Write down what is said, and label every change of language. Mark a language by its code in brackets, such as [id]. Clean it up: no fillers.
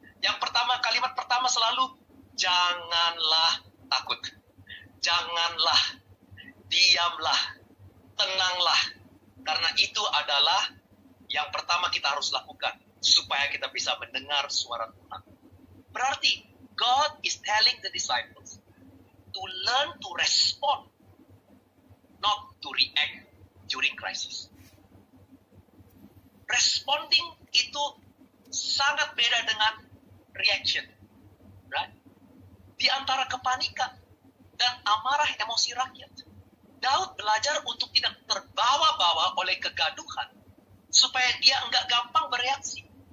[id] Yang pertama, kalimat pertama selalu, janganlah takut. Janganlah, diamlah, tenanglah. Karena itu adalah yang pertama kita harus lakukan, supaya kita bisa mendengar suara Tuhan. Berarti, [en] God is telling the disciples to learn to respond, not to react during crisis. [id] Responding itu sangat beda dengan reaction. Right? Di antara kepanikan dan amarah emosi rakyat, Daud belajar untuk tidak terbawa-bawa oleh kegaduhan, supaya dia enggak gampang bereaksi.